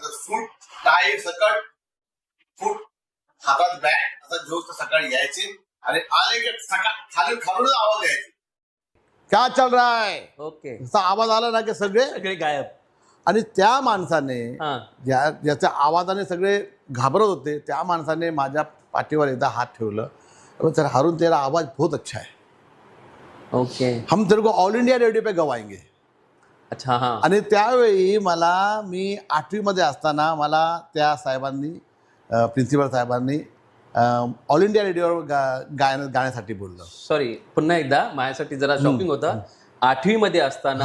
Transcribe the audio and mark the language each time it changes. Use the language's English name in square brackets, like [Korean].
[Marathi] सूट, tie सकट, फूट, हातात bag असं घेऊन सकाळी यायचे आणि आले की खाली खालूनच आवाज यायचे, [Hindi] क्या चल रहा है, ओके. [Marathi] असा आवाज आला ना की सगळे सगळे गायब. आणि त्या माणसाने हा. ज्याच्या आवाजाने सगळे घाबरत होते, त्या माणसाने माझ्या पाठीवर एकदा हात ठेवलं. [Hindi] सर हारून तेरा आवाज बहुत अच्छा है, ओके. हम तेरे को ऑल इंडिया रेडिओ पे गवाएंगे. अच्छा. हा. [Marathi] आणि त्यावेळी मी 8वीमध्ये असताना मला त्या साहेबांनी, प्रिन्सिपल साहेबांनी ऑल इंडिया रेडिओवर गाण्यासाठी बोललं. सॉरी, पुन्हा एकदा माझ्यासाठी जरा शॉकिंग होतं. 8वी मध्ये असताना